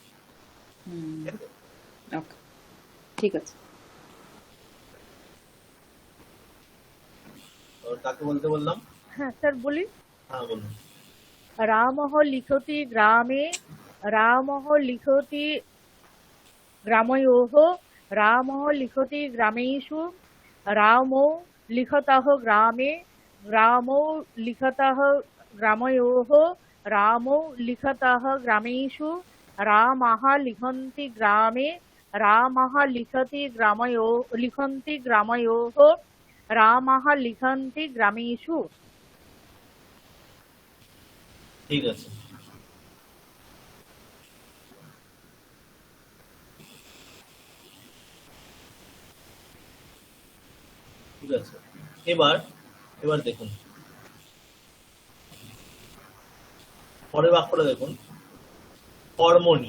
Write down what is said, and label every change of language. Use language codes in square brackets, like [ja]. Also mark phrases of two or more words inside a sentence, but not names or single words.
[bn] হুম, ওকে, ঠিক আছে। তো কাকে বলতে বললাম? হ্যাঁ স্যার বলি। হ্যাঁ বলুন। [sa] রামः লিখতি গ্রামে। রামः লিখতি গ্রামयोः। रामः लिखति ग्रामेषु। रामो लिखतः ग्रामे। रामो लिखतः ग्रामयोः। रामो लिखतः ग्रामेषु। रामः लिखन्ति ग्रामे। रामः लिखति ग्रामयोः। रामः लिखन्ति ग्रामेषु। [bn] ঠিক আছে। ঠিক আছে, এবার দেখুন পরের বাক্যটা দেখুন, কর্মণি।